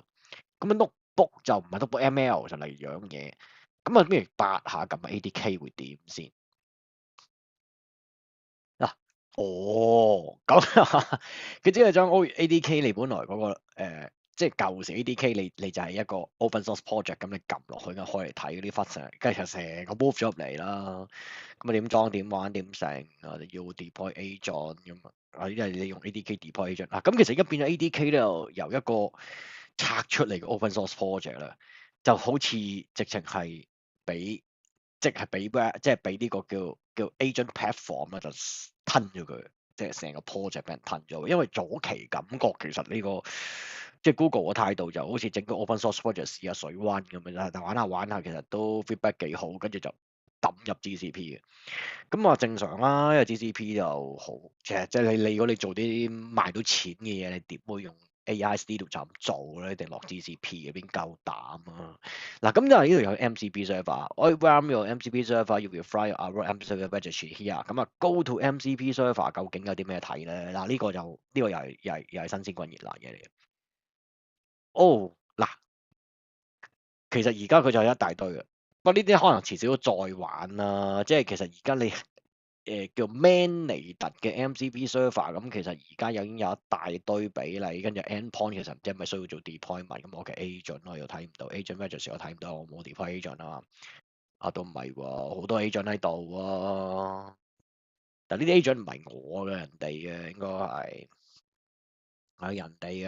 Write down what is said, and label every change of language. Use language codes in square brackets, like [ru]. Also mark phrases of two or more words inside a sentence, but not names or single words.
[yue] 咁啊 notebook 就唔係 [en] notebook ML [yue] 就嚟樣嘢。咁啊，不如八下撳 ADK 會點先？嗱，咁佢只係將 ADK 你本來嗰個即係舊時 ADK 你就係一個 [en] open source project， [yue] 咁你撳落去咁開嚟睇嗰啲 function，跟住就成個 move 咗入嚟啦。咁啊點裝點玩點成啊？要 [en] deploy agent [yue] 咁啊，因為你用 ADK [en] deploy agent [yue] 咁其實而家變咗 ADK 咧，由一個拆出嚟嘅 [en] open source project [yue] 啦，就好似直情係俾。即係俾呢個叫 [en] agent platform [yue] 啦，就吞咗佢，即係成個 project 俾人吞咗。因為早期感覺其實呢個即係 Google 嘅態度就好似整個 [en] open source project [yue] 試下水溫咁樣，但玩下玩下其實都 feedback 幾好，跟住就抌入 GCP 嘅。咁正常啦，因為 GCP 就好，其實即係你如果你做啲賣到錢嘅嘢，你點會用 AI Studio 就咁做咧？定落 GCP 嘅邊夠膽啊？嗱，咁因為呢度有 [en] MCP server， [yue] 我 run 用 [en] MCP server， [yue] 要 [en] fly our MCP registry here。 [yue] 咁 [en] go to MCP server [yue] 究竟有啲咩睇咧？嗱，呢個又係新鮮滾熱辣嘢嚟嘅。嗱，其實而家佢就有一大堆嘅，不過呢啲可能遲少少再玩啦。即係其實而家你叫 managed 嘅 [en] MCP server， [yue] 咁其實而家已經有一大堆比例，跟住 endpoint 其實唔知係咪需要做 deployment，咁我嘅 agent 我又睇唔到 [en] agent registry [yue] 我睇唔到，我冇 [en] deploy agent [yue] 啊嘛，都唔係喎，好多 agent 喺度喎，但呢啲 agent 唔係我嘅，人哋嘅應該係人哋嘅。